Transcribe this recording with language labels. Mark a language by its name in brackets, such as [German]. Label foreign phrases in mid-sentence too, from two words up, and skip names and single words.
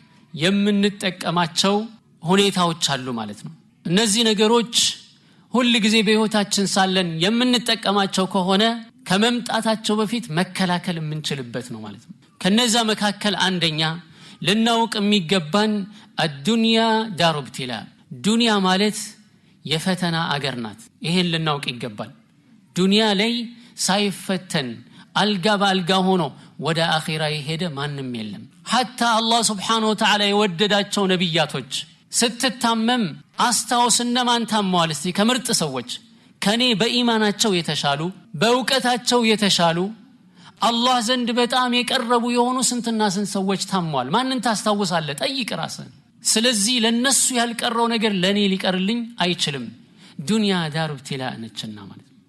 [Amharic] የምንጠቀማቸው ሁኔታዎች አሉ ማለት ነው እነዚህ ነገሮች ሁሉ ጊዜ በህይወታችን ሳለን የምንጠቀማቸው ከሆነ ከመምጣታቸው በፊት መከላከል የምንችልበት ነው ማለት ነው ከነዛ መካከል አንደኛ ልናውቅ የሚገባን [Arabic] الدنيا دار ابتلاء [Amharic] ዱንያ ማለት የፈተና አገር ናት ይሄን ልናውቅ ይገባል ዱንያ ላይ ሳይፈተን አልጋ በአልጋ ሆኖ ወደ አኺራ ይሄደ ማንም የለም [Arabic] حتى الله سبحانه وتعالى [Amharic] የወደዳቸው ነብያቶች ስትታመም አስታውስና ማን ታሟል እስቲ ከምርጥ ሰዎች ከኔ በኢማናቸው የተሻሉ በእውቀታቸው የተሻሉ አላህ ዘንድ በጣም የቀረቡ የሆኑ ስንትና ስንት ሰዎች ታሟል ማንን ታስታውሳለህ ጠይቅ ራስህን ስለዚህ ለነሱ ያልቀረው ነገር ለኔ ሊቀርልኝ አይችልም [Arabic] الدنيا دار ابتلاء [Amharic] ነችና ማለት